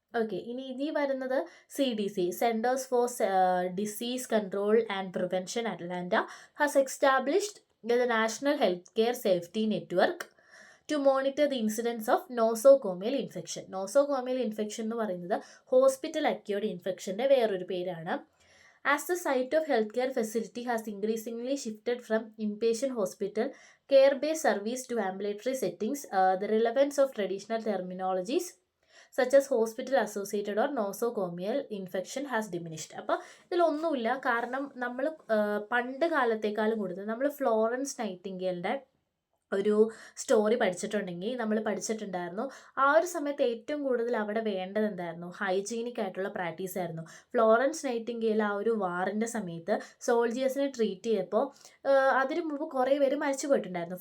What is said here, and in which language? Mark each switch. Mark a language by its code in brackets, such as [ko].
[ml] Okay, ഇനി വരുന്നത് [en] CDC, centres for disease control and prevention Atlanta has established the national health care safety network to monitor the incidence of nosocomial infection. [ml] Nosocomial infection എന്ന് പറയുന്നത് hospital acquired ഇൻഫെക്ഷൻ്റെ വേറൊരു പേരാണ്. [en] As the site of healthcare facility has increasingly shifted from inpatient hospital care-based service to ambulatory settings, the relevance of traditional terminologies such as hospital associated or nosocomial infection has diminished. [ml] അപ്പോൾ ഇതിലൊന്നുമില്ല. കാരണം നമ്മൾ പണ്ട് കാലത്തേക്കാളും കൂടുതൽ നമ്മൾ Florence നൈറ്റിംഗേലിൻ്റെ ഒരു story പഠിച്ചിട്ടുണ്ടെങ്കിൽ നമ്മൾ പഠിച്ചിട്ടുണ്ടായിരുന്നു, ആ ഒരു സമയത്ത് ഏറ്റവും കൂടുതൽ അവിടെ വേണ്ടത് എന്തായിരുന്നു, ഹൈജീനിക് ആയിട്ടുള്ള പ്രാക്ടീസ് ആയിരുന്നു. ഫ്ലോറൻസ് നൈറ്റിംഗേൽ ആ ഒരു വാറിൻ്റെ സമയത്ത് സോൾജിയേഴ്സിനെ ട്രീറ്റ് ചെയ്തപ്പോൾ അതിനു മുമ്പ് കുറേ പേര് മരിച്ചു പോയിട്ടുണ്ടായിരുന്നു.